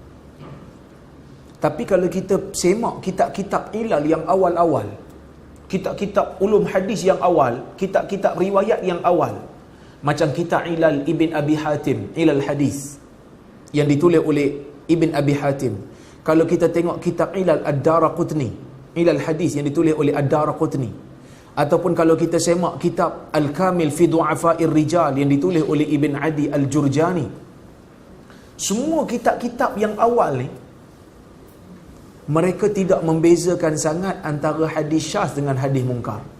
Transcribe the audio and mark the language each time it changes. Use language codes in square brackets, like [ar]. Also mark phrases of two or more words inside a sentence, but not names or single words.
[ms] Tapi kalau kita semak kitab-kitab ilal yang awal-awal, kitab-kitab ulum hadis yang awal, kitab-kitab riwayat yang awal, macam kitab ilal Ibn Abi Hatim, ilal hadis yang ditulis oleh Ibn Abi Hatim. Kalau kita tengok kitab ilal Ad-Daraqutni, ilal hadis yang ditulis oleh Ad-Daraqutni, ataupun kalau kita semak kitab Al-Kamil fi Du'afa'ir Rijal yang ditulis oleh Ibn Adi Al-Jurjani, semua kitab-kitab yang awal ni mereka tidak membezakan sangat antara hadis syaz dengan hadis mungkar.